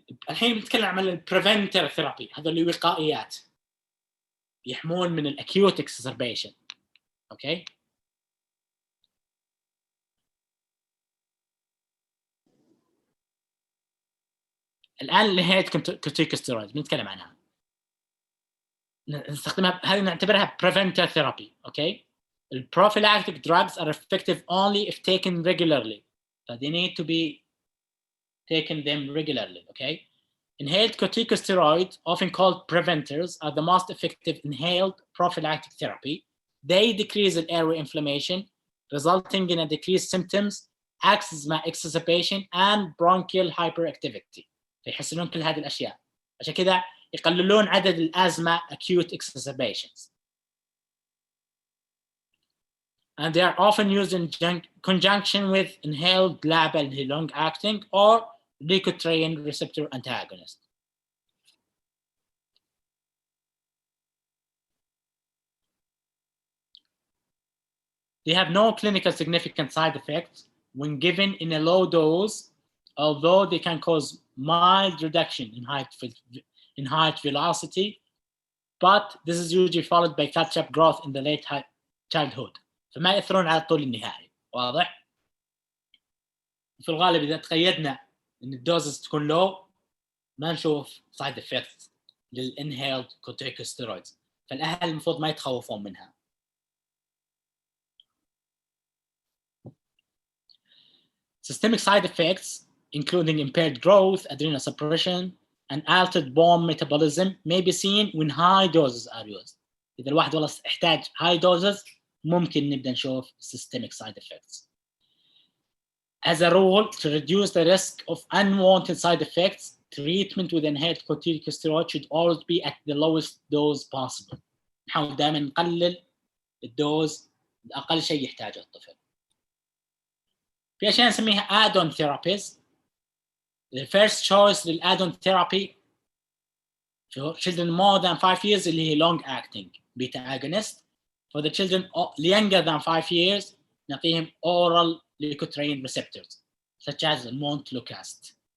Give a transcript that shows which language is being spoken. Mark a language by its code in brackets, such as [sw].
[ar] الحين بنتكلم عن البريفنتر ثيرابي. هذول الوقائيات يحمون من الاكيوت اكسسربيشن. اوكي, الان اللي هي كورتيكوستيرويد بنتكلم عنها نستخدمها, هذه نعتبرها preventer therapy. [en] okay, the prophylactic drugs are effective only if taken regularly, so they need to be taken them regularly. okay, inhaled corticosteroids, often called preventers, are the most effective inhaled prophylactic therapy. They decrease the airway inflammation resulting in a decreased symptoms, asthma exacerbation and bronchial hyperactivity. [ar] فيحسنون كل هذه الأشياء. عشان كذا يقللون عدد الأزمة acute exacerbations. [en] And they are often used in conjunction with inhaled LABA long acting or leukotriene receptor antagonist. They have no clinical significant side effects when given in a low dose, although they can cause mild reduction in height velocity, but this is usually followed by catch-up growth in the late childhood. [ar] فما يأثرون على الطول النهائي. واضح؟ في الغالب إذا تقيدنا إن الدوزز تكون low ما نشوف side effects للinhaled corticosteroids. فالأهل المفروض ما يتخوفون منها. [en] Systemic side effects, including impaired growth, adrenal suppression, and altered bone metabolism, may be seen when high doses are used. [ar] إذا الواحد والله احتاج high doses ممكن نبدأ نشوف systemic side effects. [en] As a rule, to reduce the risk of unwanted side effects, treatment with inhaled corticosteroid should always be at the lowest dose possible. [ar] نحاول دائما نقلل الدوز لأقل شيء يحتاجه الطفل. في أشياء نسميها add-on therapies. [en] The first choice للadd-on therapy for children more than 5 years [ar] اللي هي [en] long acting beta agonist. For the children younger than 5 years [ar] نعطيهم [en] oral leukotriene receptors such as montelukast.